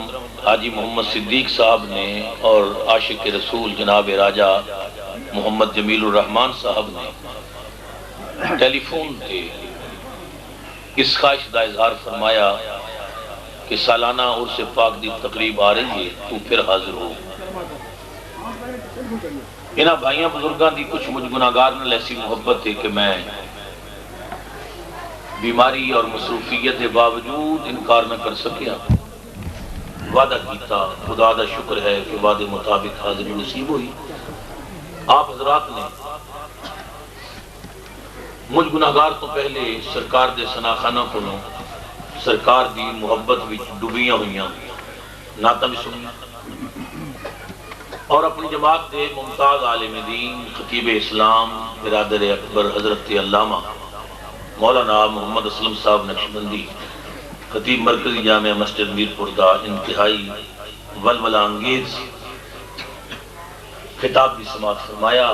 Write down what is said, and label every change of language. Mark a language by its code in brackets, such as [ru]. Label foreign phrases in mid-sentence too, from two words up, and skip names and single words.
[ur] حاجی محمد صدیق صاحب نے اور عاشق رسول جناب راجہ محمد جمیل الرحمان صاحب نے ٹیلی فون پہ اس خواہش کا اظہار فرمایا کہ سالانہ عرس پاک دی تقریب آ رہی ہے، تو پھر حاضر ہو. [pa] انہاں بھائیاں بزرگاں دی کچھ مجھ گناہگار نال ایسی محبت ہے کہ میں [ur] بیماری اور مصروفیت کے باوجود [pa] انکار نہ کر سکیا. وعدہ کیتا، خدا دا شکر ہے کہ وعدے مطابق حاضری نصیب ہوئی. آپ حضرات نے مجھ گناہگار تو پہلے سرکار دے سناخانہ کولوں سرکار دی محبت وچ ڈبیاں ہوئیاں نعتاں بھی سنیاں اور اپنی جماعت دے ممتاز عالم دین خطیب اسلام برادر اکبر حضرت علامہ مولانا محمد اسلم صاحب نقشبندی خطیب مرکزی جامعہ مسجد میرپور دا انتہائی ولولہ انگیز خطاب بھی سماعت فرمایا.